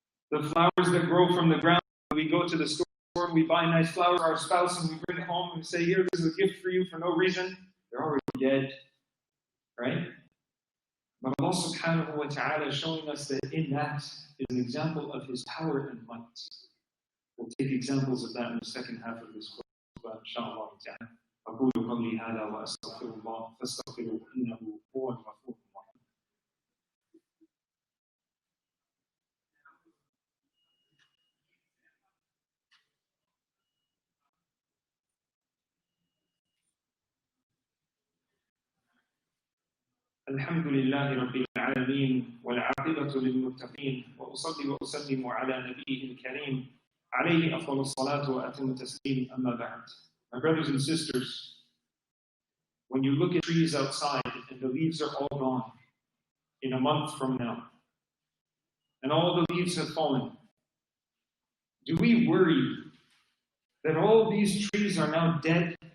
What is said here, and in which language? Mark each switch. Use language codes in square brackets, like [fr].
[en] The flowers that grow from the ground, we go to the store and we buy nice flowers for our spouse and we bring it home and say, here, this is a gift for you for no reason. They're already dead, right? But Allah subhanahu wa ta'ala is showing us that in that is an example of His power and might. We'll take examples of that in the second half of this khutbah, inshallah ta'ala. [ar] أقول قولي هذا وأستغفر الله فاستغفروه إنه هو الغفور الرحيم. الحمد لله رب العالمين والعاقبة للمتقين وأصلي وأسلم على نبيه الكريم عليه أفضل الصلاة وأتم التسليم أما بعد. [en] My brothers and sisters, when you look at trees outside and the leaves are all gone in a month from now, and all the leaves have fallen, do we worry that all these trees are now dead?